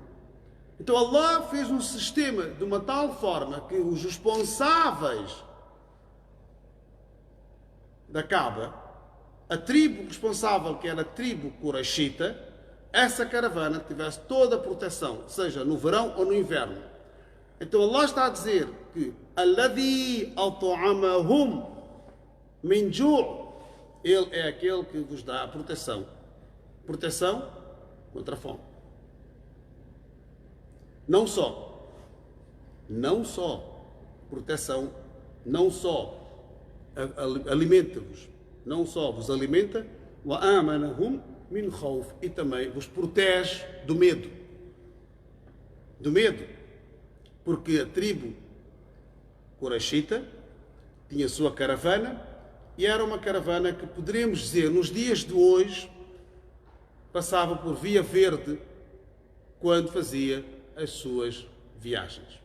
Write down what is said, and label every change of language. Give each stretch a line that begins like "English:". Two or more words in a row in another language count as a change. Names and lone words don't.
Portuguese: Então Allah fez um sistema de uma tal forma que os responsáveis da Kaaba, a tribo responsável, que era a tribo Qurayshita, essa caravana tivesse toda a proteção, seja no verão ou no inverno. Então Allah está a dizer que
Arabic: الذي أطعمهم من جوع',
Portuguese: Ele é aquele que vos dá a proteção. Proteção contra a fome. Não só proteção, não só alimenta-vos, não só vos alimenta,
Arabic: وآمنهم من خوف,
Portuguese: e também vos protege do medo. Do medo. Porque a tribo Qurayshita tinha a sua caravana, e era uma caravana que poderíamos dizer, nos dias de hoje, passava por Via Verde quando fazia as suas viagens.